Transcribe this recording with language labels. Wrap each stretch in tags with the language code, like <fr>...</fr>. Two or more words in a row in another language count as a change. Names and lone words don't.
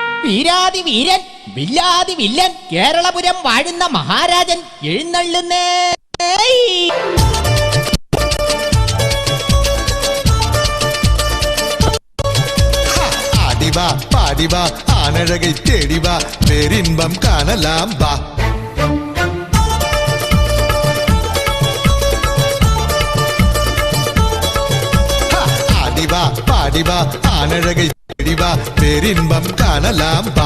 <ml>വീരാതി വീരൻ വില്ലാതി വില്ലൻ കേരളപുരം വാഴുന്ന മഹാരാജൻ എഴുന്നള്ളുന്നേ.</ml> <ta>ஆடிவா பாடிவா ஆனழகை தேடிவா பேரின்பம் காணலாம் வா. ஆடிவா பாடிவா ஆனழகை தேடிவா பேரின்பம் காணலாம் வா.</ta>